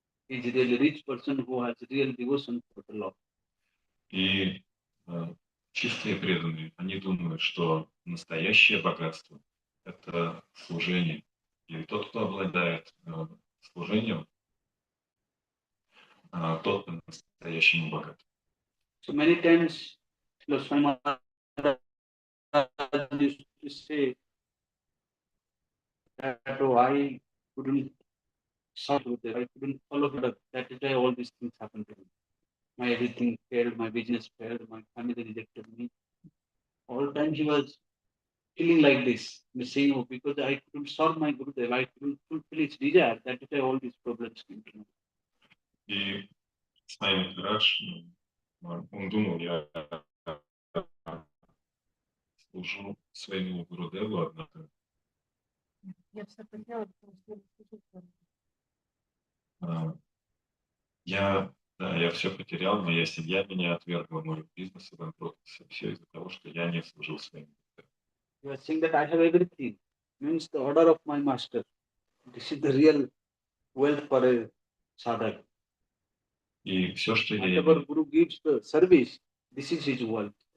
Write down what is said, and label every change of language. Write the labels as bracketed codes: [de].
[en] He is a really rich person who has real devotion for the Lord. [ru] И чистые преданные, они думают, что настоящее богатство – это служение. И тот, кто обладает служением, тот по-настоящему богат. [en] So many times, Shri Swami Maharaj used to say that oh, I couldn't solve with it, I couldn't follow it up. That is why all these things happened to me. My everything failed, my business failed, my family rejected me. All the time he was feeling like this, saying, oh, because I couldn't solve my Gurudev, I couldn't fulfill his desire. That is why all these problems came to me. [ru] И Свами Махарадж, он думал, я служу своему Гурудеву, однако Я все потеряла, потому что я все потерял, моя семья меня отвергла, мой бизнес обанкротился. Все из-за того, что я не служил своим Гурудеву. [en] You are saying that I have everything, means the order of my master. This is the real wealth for a sadhak. [ru] И все, что я [en] Whatever [ru] имею, [en] Guru gives the service, this is his wealth.